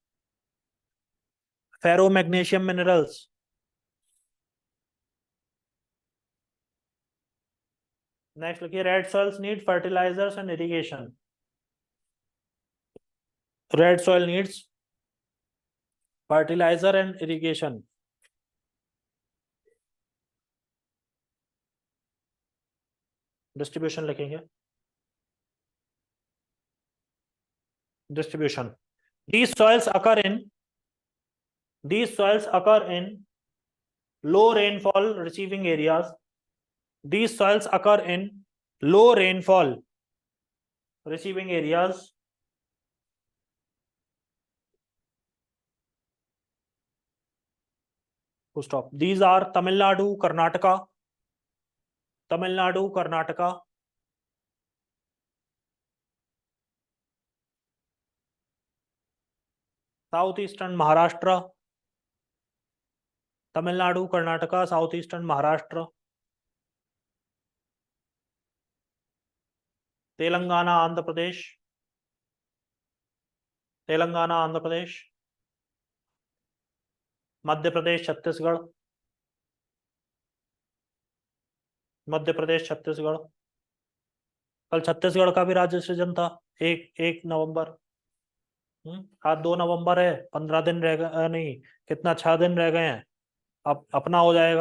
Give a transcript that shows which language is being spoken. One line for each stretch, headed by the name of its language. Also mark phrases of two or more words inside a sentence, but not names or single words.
English: ferro magnesium minerals. next लिखिए, red soils need fertilizers and irrigation. red soil needs fertilizer and irrigation.
Hindi: डिस्ट्रीब्यूशन लिखेंगे,
English: distribution. These soils occur in these soils occur in low rainfall receiving areas. These soils occur in low rainfall receiving areas. Full stop. These are Tamil Nadu, Karnataka, Tamil Nadu, Karnataka, southeastern Maharashtra, Tamil Nadu, Karnataka, southeastern Maharashtra, Telangana, Andhra Pradesh, Telangana, Andhra Pradesh,
Hindi: मध्य प्रदेश, छत्तीसगढ़, मध्य प्रदेश, छत्तीसगढ़। कल छत्तीसगढ़ का भी राज्य सृजन था, 1 नवंबर। आज 2 नवंबर है, 15 दिन रह गए, नहीं कितना, 6 दिन रह गए हैं, अब अपना हो जाएगा।